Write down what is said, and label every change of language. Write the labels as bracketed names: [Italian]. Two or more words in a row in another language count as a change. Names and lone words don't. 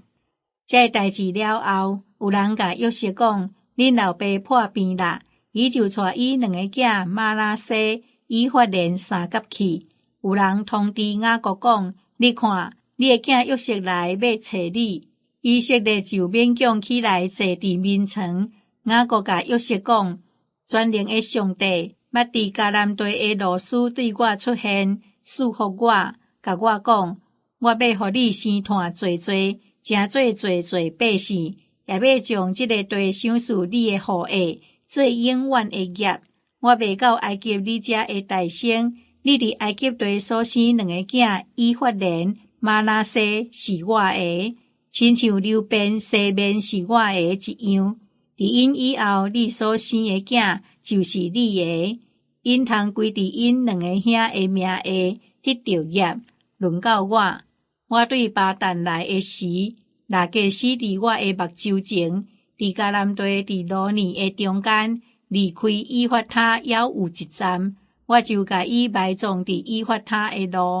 [Min Nan Chinese] 這代志了後，有人甲約瑟講：恁老爸破病啦，伊就帶伊兩個囝瑪拿西、以法蓮三甲去。有人通知雅各講：你看，你的囝約瑟來要找你。以色列就勉強起來坐佇眠床。雅各甲約瑟講：全能的上帝，捌佇迦南地的路斯對我出現，賜福我，甲我講。我要予你生炭濟濟，誠做濟濟百姓，也要將這個地賞賜你的後裔，做永遠的業。我賣到埃及你遮的大生，你佇埃及地所生兩個囝，以法蓮、瑪拿西是我的，親像流便、西面是我的一樣。佇因以後，你所生的囝就是你的，因通歸佇因兩個兄的名下得着業。輪到我對巴旦來的時，拉結死佇我的目睭前，佇迦南地佇羅尼的中間，離開以法他還有一站，我就甲伊埋葬佇以法他的路。